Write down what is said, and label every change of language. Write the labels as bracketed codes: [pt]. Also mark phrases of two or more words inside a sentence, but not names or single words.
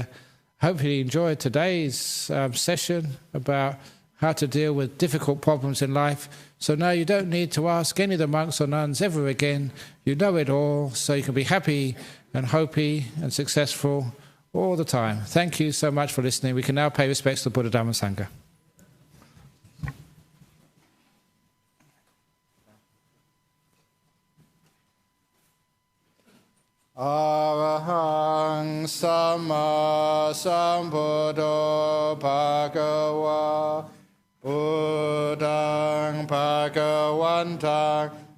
[en] Hopefully you enjoyed today's session about how to deal with difficult problems in life. So now you don't need to ask any of the monks or nuns ever again. You know it all, so you can be happy and Hopi and successful all the time. Thank you so much for listening. We can now pay respects to Buddha, Dhamma, Sangha. [pi] Arahang Sama Sambuddho Bhagava Buddhang Bhagavantang